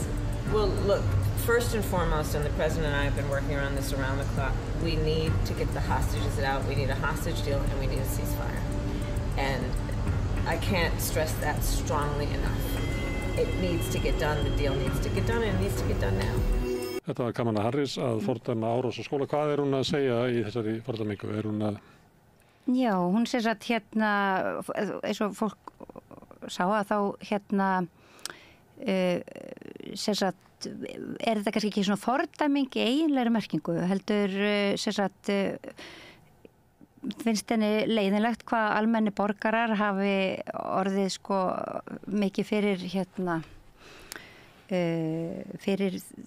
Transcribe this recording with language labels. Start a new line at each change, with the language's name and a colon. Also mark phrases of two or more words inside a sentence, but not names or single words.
English: Well, look, first and foremost, and the President and I have been working on this around the clock, we need to get the hostages out. We need a hostage deal and we need a ceasefire. And I can't stress that strongly enough. It needs to get done, the deal needs to get done, and it needs to get done now.
Icelandic: Þetta var Kamala Harris að fordæma árás á skóla. Hvað er hún að segja í þessari fordæmingu? Er hún að... Já, hún segir að eins og fólk sá að þá segir að er þetta kannski ekki svona fordæming í eiginlegri merkingu, heldur finnst henni leiðinlegt hvað almenni borgarar hafi orðið sko mikið fyrir fyrir